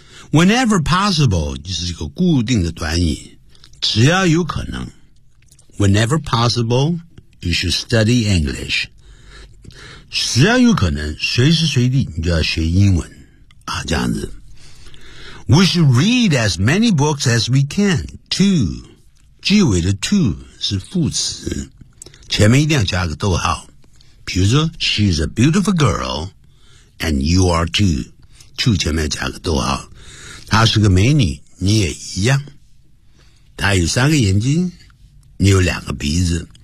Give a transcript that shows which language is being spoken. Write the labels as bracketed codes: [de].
[zh] Whenever possible 就是一个固定的短语，只要有可能， [en] whenever possible,You should study English. [zh] 只要有可能，随时随地你就要学英文啊，这样子。 [en] We should read as many books as we can. [zh] To 句尾的 to 是副词，前面一定要加个逗号。比如说 [en] ，She's a beautiful girl, and you are too. [zh] To 前面加个逗号，她是个美女，你也一样。她有三个眼睛，你有两个鼻子。